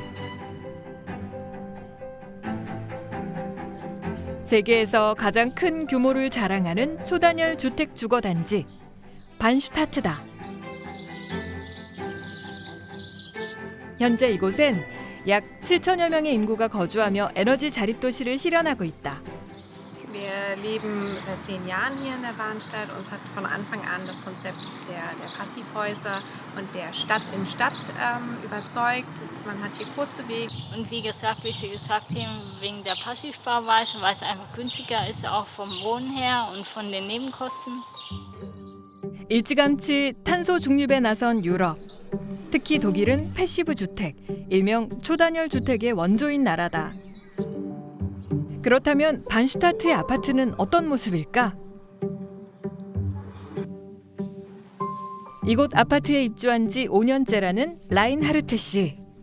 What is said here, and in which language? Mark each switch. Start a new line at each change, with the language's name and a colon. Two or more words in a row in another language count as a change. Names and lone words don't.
Korean: 세계에서 가장 큰 규모를 자랑하는 초단열 주택 주거 단지 반슈타트다. 현재 이곳엔 약 7천여 명의 인구가 거주하며 에너지 자립 도시를 실현하고 있다.
German: Wir leben seit 10 Jahren hier in der Bahnstadt. Uns hat von Anfang an das Konzept der Passivhäuser und der Stadt in Stadt überzeugt. Man hat hier kurze Wege. Und wie gesagt, wie Sie gesagt haben, wegen der Passivbauweise, weil es einfach günstiger ist, auch vom Wohnen her und von den Nebenkosten.
Korean: 일찌감치 탄소 중립에 나선 유럽. 특히 독일은 패시브 주택, 일명 초단열 주택의 원조인 나라다. 그렇다면 반슈타트의 아파트는 어떤 모습일까? 이곳 아파트에 입주한 지 5년째라는 라인하르트 씨.